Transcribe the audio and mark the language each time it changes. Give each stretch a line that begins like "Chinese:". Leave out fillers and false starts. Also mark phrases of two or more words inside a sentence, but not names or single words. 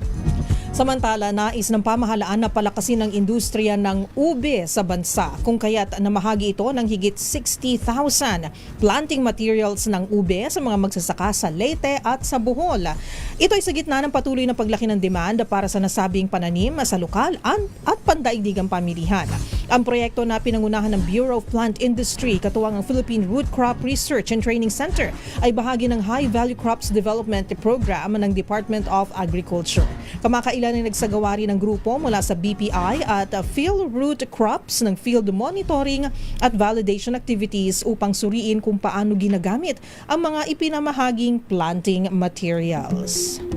Filipino: Samantala, nais ng pamahalaan na palakasin ang industriya ng ube sa bansa, kung kaya't namahagi ito ng higit 60,000
English: planting materials
Filipino: ng ube sa mga magsasaka sa Leyte at sa Bohol. Ito ay sa gitna ng patuloy na paglaki ng demand para sa nasabing pananim sa lokal at pandaigdigang pamilihan. Ang proyekto na pinangunahan ng Bureau of Plant Industry, katuwang ang Philippine Root Crop Research and Training Center, ay bahagi ng High Value Crops Development Program ng Department of Agriculture. Kamakailan ay nagsagawa rin ng grupo mula sa BPI at Field Root Crops ng
English: field monitoring
Filipino: at
English: validation activities
Filipino: upang suriin kung paano ginagamit ang mga ipinamahaging
English: planting materials.